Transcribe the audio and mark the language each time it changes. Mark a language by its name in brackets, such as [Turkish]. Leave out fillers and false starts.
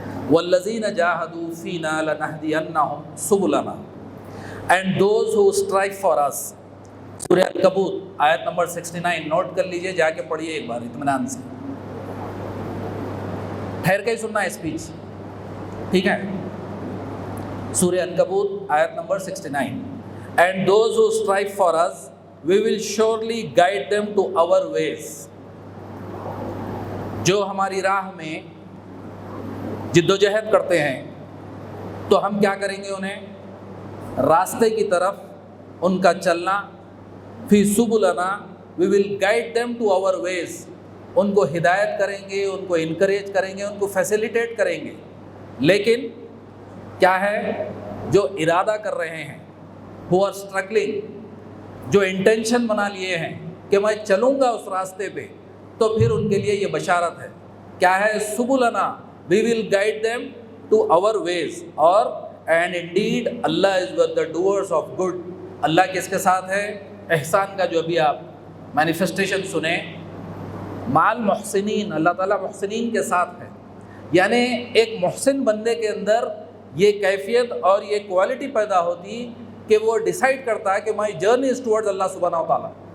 [Arabic] وَالَّذِينَ جَاهَدُوا فِينَا لَنَهْدِيَنَّهُمْ سُبُلَنَا, [English] and those who strive for us. [Urdu] سورہ العنکبوت آیت نمبر 69 نوٹ کر لیجئے، جا کے پڑھیے ایک بار اطمینان سے، ٹھہر کے ہی سننا ہے اسپیچ، ٹھیک ہے؟ سورہ العنکبوت آیت number 69، [English] and those who strive for us we will surely guide them to our ways. [Urdu] جو ہماری راہ میں جد و جہد کرتے ہیں تو ہم کیا کریں گے؟ انہیں راستے کی طرف ان کا چلنا، فی سبلنا [English] we will guide them to our ways, [Urdu] ان کو ہدایت کریں گے، ان کو انکریج کریں گے، ان کو فیسیلیٹیٹ کریں گے. لیکن کیا ہے؟ جو ارادہ کر رہے ہیں، [English] who are struggling، [Urdu] جو انٹینشن بنا لیے ہیں کہ میں چلوں گا اس راستے پہ، تو پھر ان کے لیے یہ بشارت ہے. کیا ہے؟ [English] سبلنا we will guide them to our ways. اور and indeed Allah is with the doers of good. [Urdu] اللہ کس کے ساتھ ہے؟ احسان کا جو ابھی آپ مینیفیسٹیشن سنیں، مال محسنین، اللہ تعالیٰ محسنین کے ساتھ ہے. یعنی ایک محسن بندے کے اندر یہ کیفیت اور یہ کوالٹی پیدا ہوتی کہ وہ ڈیسائیڈ کرتا ہے کہ [English] my journey is towards [Urdu] اللہ سبحانہ و تعالیٰ.